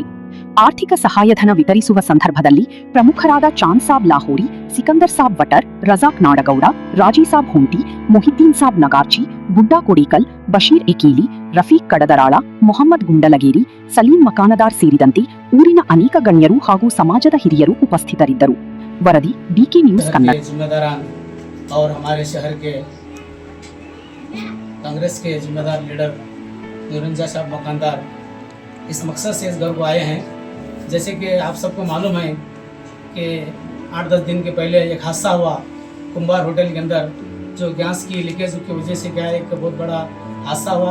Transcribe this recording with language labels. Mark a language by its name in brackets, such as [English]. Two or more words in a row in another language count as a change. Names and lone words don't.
[Kannada] ಆರ್ಥಿಕ ಸಹಾಯಧನ ವಿತರಿಸುವ ಸಂದರ್ಭದಲ್ಲಿ ಪ್ರಮುಖರಾದ ಚಾಂದ್ ಸಾಬ್ ಲಾಹೋರಿ, ಸಿಕಂದರ್ ಸಾಬ್ ವಟರ್, ರಜಾಕ್ ನಾಡಗೌಡ, ರಾಜಿ ಸಾಬ್ ಹುಂಟಿ, ಮೊಹಿದ್ದೀನ್ ಸಾಬ್ ನಗಾರ್ಚಿ, ಬುಡ್ಡಾ ಕೊಡೇಕಲ್, ಬಶೀರ್ ಎಕೀಲಿ, ರಫೀಕ್ ಕಡದರಾಳ, ಮೊಹಮ್ಮದ್ ಗುಂಡಲಗೇರಿ, ಸಲೀಂ ಮಕಾನದಾರ್ ಸೇರಿದಂತೆ ಊರಿನ ಅನೇಕ ಗಣ್ಯರು ಹಾಗೂ ಸಮಾಜದ ಹಿರಿಯರು ಉಪಸ್ಥಿತರಿದ್ದರು. ವರದಿ ಡಿಕೆ ನ್ಯೂಸ್ ಕನ್ನಡ. [Hindi] कांग्रेस के जिम्मेदार लीडर निरंजन साहब मकानदार इस मकसद से इस घर को आए हैं। जैसे कि आप सबको मालूम है कि 8-10 दिन के पहले एक हादसा हुआ कुंभार होटल के अंदर, जो गैस की लीकेज की वजह से क्या एक बहुत बड़ा हादसा हुआ।